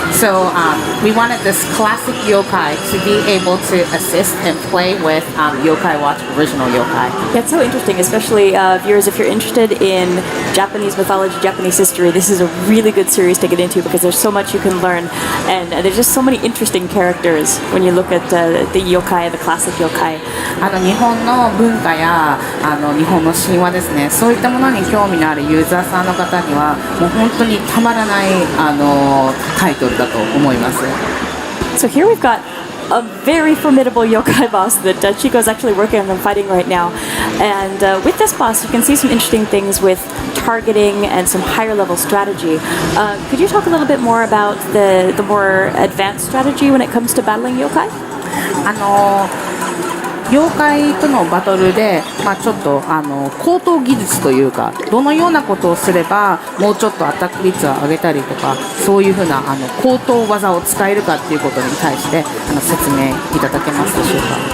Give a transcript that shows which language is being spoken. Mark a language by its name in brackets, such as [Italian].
[English] So we wanted this classic yokai to be able to assist and play with Yokai Watch original yokai. Yeah, it's so interesting, especially viewers, if you're interested in Japanese mythology, Japanese history, this is a really good series to get into because there's so much you can learn, and there's just so many interesting characters when you look at the yokai, the classic yokai. [Japanese] 日本の文化や日本の神話ですね、そういったものに興味のあるユーザーさんの方にはもう本当にたまらないタイトルだと思います。 [English] So here we've got a very formidable yokai boss that Chico is actually working on and fighting right now. And with this boss, you can see some interesting things with targeting and some higher level strategy. Could you talk a little bit more about the more advanced strategy when it comes to battling yokai? [Japanese] 妖怪とのバトルで、ちょっと高等技術というか、どのようなことをすればもうちょっとアタック率を上げたりとか、そういうふうな高等技を使えるかっていうことに対して説明いただけますでしょうか。